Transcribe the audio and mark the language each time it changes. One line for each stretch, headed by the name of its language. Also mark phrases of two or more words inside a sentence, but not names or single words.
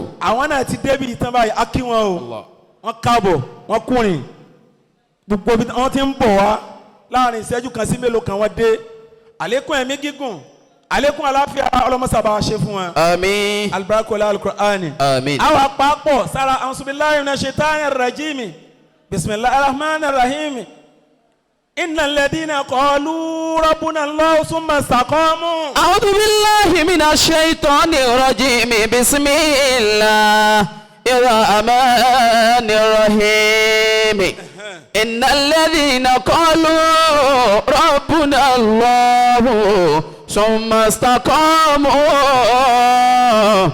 Yoruba: àwọn náà ti débi ìtàn báyìí a kí wọn o wọn káàbọ̀ wọn kúrin gbogbo bí wọn ti ń bọ̀ wá láàrin ìṣẹ́jú kan sí mélòó kan wọ́n dé àlékún ẹ̀mí gígùn àlékún àlàáfíà ọlọ́mọsàbà ṣe fún wọn. Àmín. alibarakola alukur'ani. Àmín. àwọn àpapọ̀ sára
Arabic: أعوذ بالله من الشيطان الرجيم بسم الله الرحمن الرحيم إن الذين قالوا ربنا الله ثم استقاموا. أعوذ بالله من الشيطان الرجيم. بسم الله الرحمن الرحيم. إن الذين قالوا ربنا الله ثم استقاموا